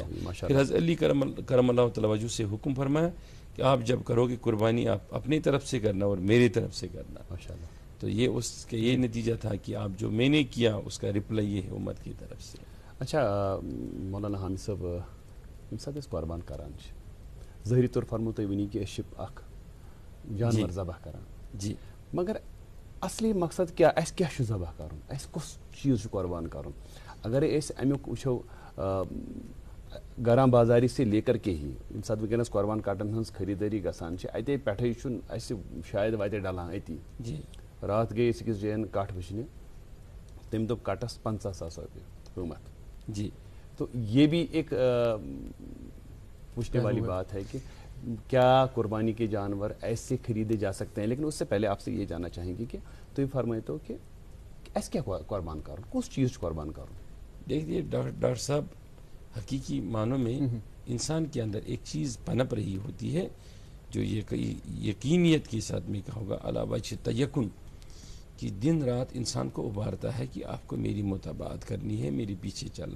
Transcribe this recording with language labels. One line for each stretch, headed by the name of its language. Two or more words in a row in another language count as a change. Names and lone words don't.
Urdu: پھر حضرت علی کرم اللہ تعالی وجہ سے حکم فرمایا کہ آپ جب کرو گے قربانی آپ اپنی طرف سے کرنا اور میری طرف سے کرنا. تو یہ اس کا یہ نتیجہ تھا کہ آپ جو میں نے کیا اس کا رپلائی یہ ہے امت کی طرف سے. اچھا مولانا حامد صاحب،
Kashmiri: ییٚمہِ ساتہٕ أسۍ قۄربان کران چھِ ظٲہری طور فرمو تُہۍ ؤنی کہِ أسۍ چھِ اکھ جانور ذبح کران جی مگر اصلی مقصد کیٛاہ اَسہِ کیٛاہ چھُ ذبح کرُن اَسہِ کُس چیٖز چھُ قۄربان کرُن اگرے أسۍ امیُک وٕچھو گرام بازاری
Urdu: سے لے کر کے ہی
Kashmiri: ییٚمہِ ساتہٕ وٕنکٮ۪نس قۄربان کٹن ہٕنٛز خریٖدٲری گژھان چھِ اتے پٮ۪ٹھے چھُنہٕ اَسہِ شاید واتہِ ڈلان أتی جی راتھ گٔے أسۍ أکِس جاین کٹھ وٕچھنہِ تٔمۍ دوٚپ کٹس 50,000 رۄپیہِ قۭمت جی
Urdu: تو یہ بھی ایک پوچھنے والی بات ہے کہ کیا قربانی کے جانور ایسے خریدے جا سکتے ہیں لیکن اس سے پہلے آپ سے یہ جاننا چاہیں گے کہ تو یہ فرمائے تو کہ ایسے کیا قربان کروں کس چیز قربان کروں دیکھیے ڈاکٹر صاحب حقیقی معنوں میں انسان کے اندر ایک چیز پنپ رہی ہوتی ہے جو یہ یقینیت کے ساتھ میں کہوں گا علاوہ تیقن کہ دن رات انسان کو ابھارتا ہے کہ آپ کو میری متابعت کرنی ہے میری پیچھے چلنا